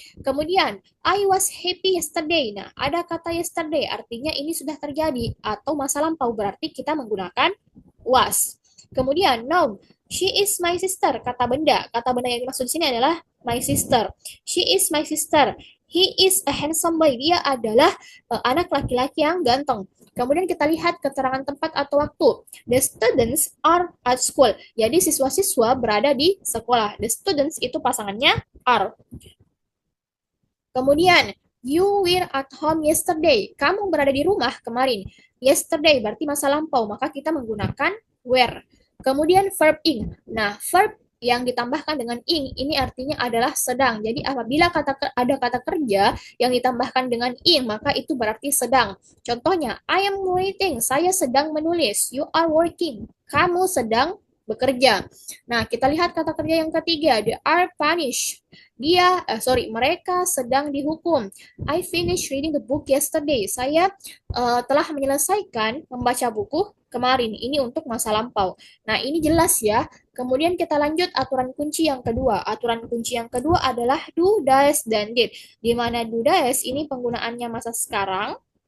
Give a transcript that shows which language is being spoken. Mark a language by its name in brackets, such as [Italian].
[English] Kemudian, I was happy yesterday. [Indonesian] Nah, ada kata yesterday, artinya ini sudah terjadi atau masa lampau, berarti kita menggunakan was. Kemudian, noun. [English] She is my sister, [Indonesian] kata benda. Kata benda yang dimaksud di sini adalah [English] my sister. She is my sister. He is a handsome boy. [Indonesian] Dia adalah anak laki-laki yang ganteng. Kemudian kita lihat keterangan tempat atau waktu. [English] The students are at school. [Indonesian] Jadi siswa-siswa berada di sekolah. [English] The students [Indonesian] itu pasangannya [English] are. Kemudian, you were at home yesterday. [Indonesian] Kamu berada di rumah kemarin. Yesterday berarti masa lampau, maka kita menggunakan were. Kemudian verb ing. Nah, verb yang ditambahkan dengan ing ini artinya adalah sedang. Jadi apabila ada kata kerja yang ditambahkan dengan ing maka itu berarti sedang. Contohnya, [English] I am writing, [Indonesian] saya sedang menulis. [English] You are working, [Indonesian] kamu sedang bekerja. Nah, kita lihat kata kerja yang ketiga, [English] they are punished. [Indonesian] Mereka sedang dihukum. [English] I finished reading the book yesterday. [Indonesian] Saya telah menyelesaikan membaca buku kemarin. Ini untuk masa lampau. Nah, ini jelas ya. Kemudian kita lanjut aturan kunci yang kedua. Aturan kunci yang kedua adalah do, does, dan did. Di mana do, does ini penggunaannya masa sekarang.